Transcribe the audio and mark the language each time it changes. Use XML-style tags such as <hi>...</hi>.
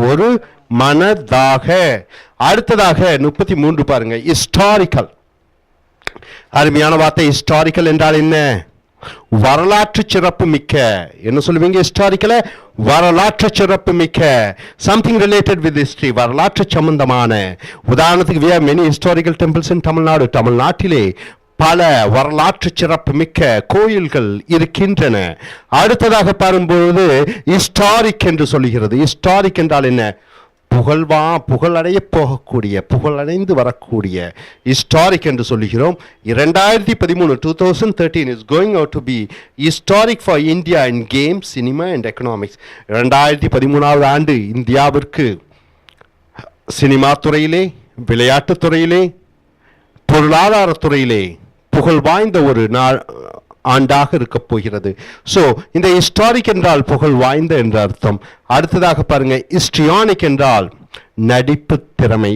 <ta>ஒரு மனதாக. அடுத்ததாக 33 பாருங்க, ஹிஸ்டாரிக்கல். அருமையான வார்த்தை. ஹிஸ்டாரிக்கல் என்றால் என்ன? வரலாற்று சிறப்பு மிக்க. என்ன சொல்லுவீங்க ஹிஸ்டாரிக்கல? வரலாற்று சிறப்பு மிக்க.</ta> <en>something related with history,</en> <ta>வரலாற்று சம்பந்தமான. உதாரணத்துக்கு</ta> <en>we have many historical temples in Tamil Nadu.</en> <ta>தமிழ்நாட்டிலே பல வரலாற்று சிறப்பு மிக்க கோயில்கள் இருக்கின்றன. அடுத்ததாக பாரும்போது ஹிஸ்டாரிக் என்று சொல்லுகிறது. ஹிஸ்டாரிக் என்றால் என்ன? புகழடைய போகக்கூடிய, புகழடைந்து வரக்கூடிய, ஹிஸ்டாரிக் என்று சொல்லுகிறோம்.</ta> <en>2013 is going out to be historic for India in games, cinema and economics.</en> <ta>2013ஆவது ஆண்டு இந்தியாவிற்கு சினிமா துறையிலே, விளையாட்டுத் துறையிலே, பொருளாதாரத்துறையிலே புகழ் வாய்ந்த ஒரு ஆண்டாக இருக்க போகிறது. ஸோ இந்த ஹிஸ்டாரிக் என்றால் புகழ் வாய்ந்த என்ற அர்த்தம். அடுத்ததாக பாருங்க, ஹிஸ்ட்ரியானிக் என்றால் நடிப்பு திறமை.</ta>